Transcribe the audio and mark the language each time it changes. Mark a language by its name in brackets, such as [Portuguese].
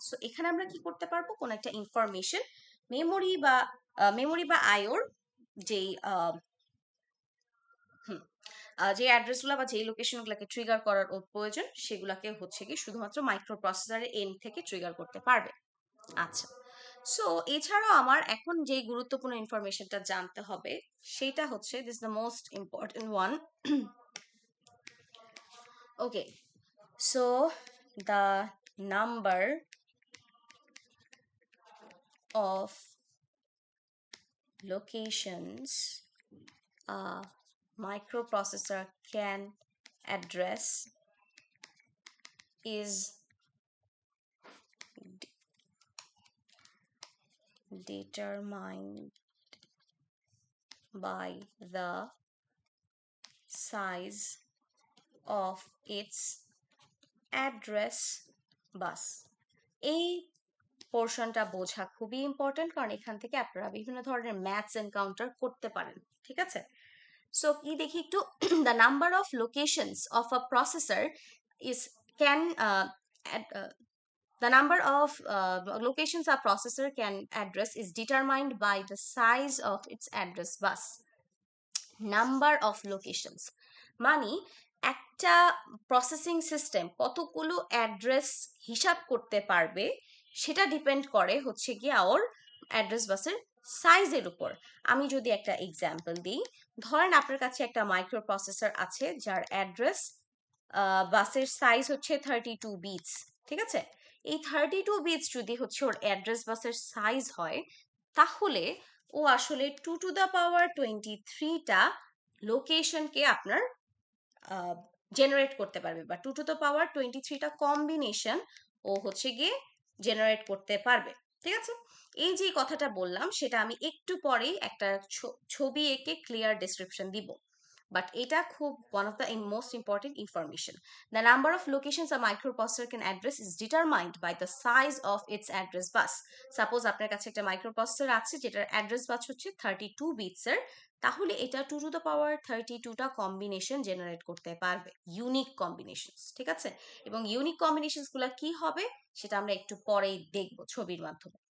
[Bangla] So এখানে আমরা কি করতে পারবো, কোন একটা ইনফরমেশন মেমোরি বা আইওর যেই যে অ্যাড্রেসগুলো বা যে লোকেশনগুলোকে ট্রিগার করার ওর প্রয়োজন, সেগুলোকে হচ্ছে কি শুধুমাত্র মাইক্রোপ্রসেসরের এন্ড থেকে ট্রিগার করতে পারবে। আচ্ছা, সো এছাড়াও আমার এখন যে গুরুত্বপূর্ণ ইনফরমেশনটা জানতে হবে, সেটা হচ্ছে [English] This the most important one. Okay, so the number of locations a microprocessor can address is determined by the size of its address bus. [Bangla] এই পোর্শনটা বোঝা খুবই ইম্পর্টেন্ট, কারণ এখান থেকে আপনারা বিভিন্ন ধরনের ম্যাথস এনকাউন্টার করতে পারেন, ঠিক আছে? [English] So কি দেখি একটু, the number of locations of a processor is can the number of locations a processor can address is determined by the size of its address bus. [Bangla] Number of locations মানে একটা processing system কতগুলো address হিসাব করতে পারবে সেটা depend করে হচ্ছে গিয়ে ওর অ্যাড্রেস বাসের সাইজের উপর। আমি যদি একটা এক্সাম্পল দিই, ধরেন আপনার কাছে একটা মাইক্রো প্রসেসর আছে যার অ্যাড্রেস বাসের সাইজ হচ্ছে 32 বিটস, ঠিক আছে? এই 32 বিটস যদি হচ্ছে ওর অ্যাড্রেস বাসের সাইজ হয়, তাহলে ও আসলে 2 টু দ্য পাওয়ার 23টা লোকেশনকে আপনার জেনারেট করতে পারবে, বা 2 টু দ্য পাওয়ার 23টা কম্বিনেশন ও হচ্ছে গিয়ে জেনারেট করতে পারবে, ঠিক আছে? এই যে কথাটা বললাম সেটা আমি একটু পরেই একটা ছবি এঁকে ক্লিয়ার ডেসক্রিপশন দিব, বাট এটা খুব [English] one of the most important information. The number of locations a microprocessor can address is determined by the size of its address bus. [Bangla] Suppose আপনার কাছে একটা মাইক্রোপ্রসেসর আছে যেটার অ্যাড্রেস বাস হচ্ছে 32 বিটস এর, তাহলে এটা 2 to the power 32টা combination generate করতে পারবে, ইউনিক কম্বিনেশনস, ঠিক আছে? এবং ইউনিক কম্বিনেশনস গুলা কি হবে সেটা আমরা একটু পরেই দেখব ছবির মাধ্যমে।